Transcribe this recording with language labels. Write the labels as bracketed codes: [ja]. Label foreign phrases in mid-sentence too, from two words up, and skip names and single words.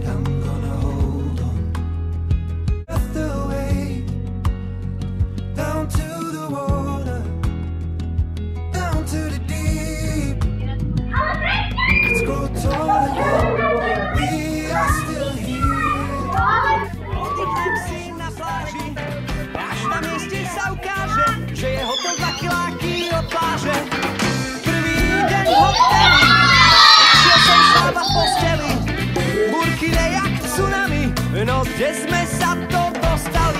[en] I'm gonna hold on. Just the way down to the water, down to the deep. Let's grow tall again, we are still here. [sk] Oddychnem si na pláži, až na mieste sa ukáže, že je hotel 2 kiláky od pláže. Prvý deň v hoteli, šiel som šlába v posteli, burkine jak tsunami, no kde sme sa to dostali?